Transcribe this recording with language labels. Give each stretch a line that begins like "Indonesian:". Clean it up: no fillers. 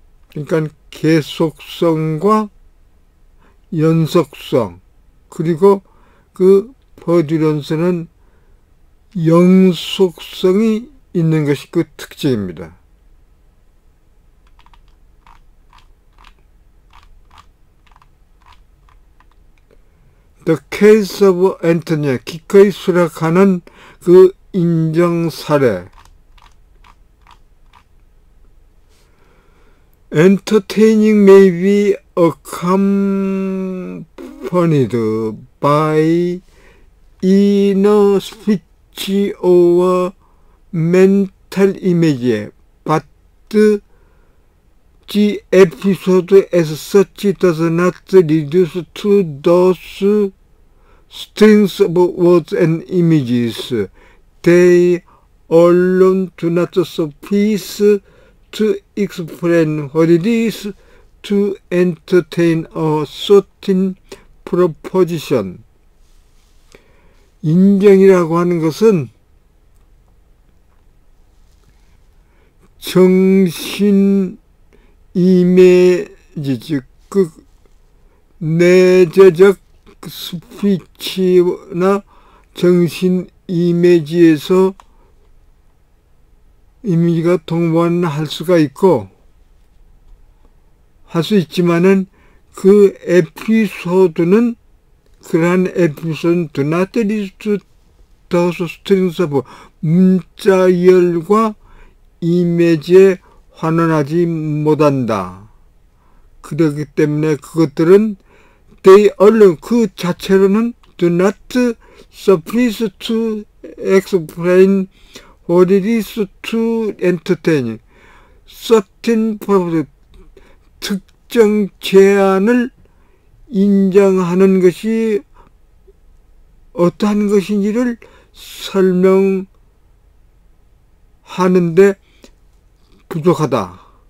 Korean: 그러니까 계속성과 연속성, 그리고 그 퍼듀런스는 영속성이 있는 것이 그 특징입니다.
English: The case of Antonia,
Korean: 기꺼이 수락하는 그 인정 사례.
English: Entertaining may be accompanied by inner speech or mental image, but the episode as such does not reduce to those strings of words and images. They alone do not suffice to explain what it is to entertain a certain proposition.
Korean: 인정이라고 하는 것은 정신 이미지, 즉 그 내재적 스피치나 정신 이미지에서 이미지가 동반할 수가 있고, 할 수 있지만은 그 에피소드는, 그러한 에피소드는
English: do not lead to those strings of
Korean: 문자열과 이미지에 환원하지 못한다. 그렇기 때문에 그것들은
English: they alone,
Korean: 그 자체로는
English: do not suffice to explain what it is to entertain certain purpose,
Korean: 특정 제안을 인정하는 것이 어떠한 것인지를 설명하는데 부족하다.